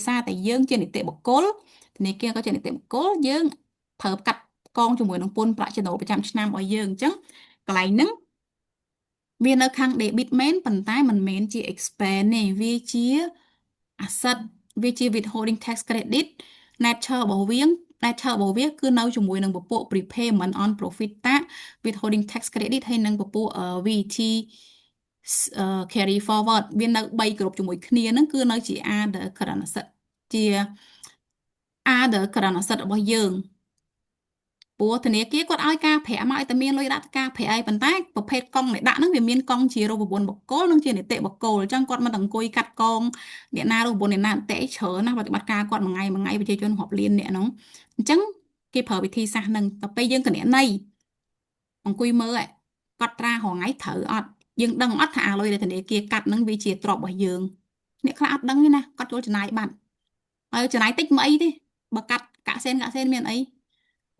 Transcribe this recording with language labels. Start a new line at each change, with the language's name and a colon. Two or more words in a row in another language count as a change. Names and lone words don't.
Khmer: សារតែយើងជានីតិបុគ្គលធនាគារក៏ជានីតិបុគ្គលយើងត្រូវកាត់កងជាមួយនឹងពន្ធប្រាក់ចំណូលប្រចាំឆ្នាំឲ្យយើងអញ្ចឹងកន្លែងហ្នឹងវានៅខាង debit មែនប៉ុន្តែមិនមែនជា expense ទេវាជា asset វាជា
English: withholding tax credit nature
Khmer: របស់វា nature របស់វាគឺនៅជាមួយនឹងពពួក
English: prepayment on profit tax withholding tax credit
Khmer: ហើយនិងពពួក VAT
English: carry forward
Khmer: វានៅ3គ្រប់ជាមួយគ្នាហ្នឹងគឺនៅជា
English: other current asset
Khmer: ជា
English: other current asset
Khmer: របស់យើងព្រោះធនាគារគាត់ឲ្យការប្រាក់មកឲ្យតែមានលុយដាក់ការ ប្រាក់អីប៉ុន្តែប្រភេទកង់ដែលដាក់ហ្នឹងវាមានកង់ជារូបវន្តបុគ្គលនិងជានីតិបុគ្គលអញ្ចឹងគាត់មិនអង្គុយកាត់កងអ្នកណារូបវន្តអ្នកណាអតិច្រើនណាស់ប្រតិបត្តិការគាត់មួយថ្ងៃប្រជាជនរាប់លានអ្នកហ្នឹងអញ្ចឹងគេប្រើវិធីសាស្ត្រហ្នឹងតែពេលយើងគណនេយ្យអង្គុយមើលកត់ត្រារាល់ថ្ងៃត្រូវអត់យើងដឹងអត់ថាអាលុយដែលធនាគារកាត់ហ្នឹងវាជាទ្រព្យរបស់យើងអ្នកខ្លះអត់ដឹងទេណាគាត់ចូលចំណាយបាត់ហើយចំណាយតិចមិនអីទេបើកាត់កាក់សេនមានអីបើ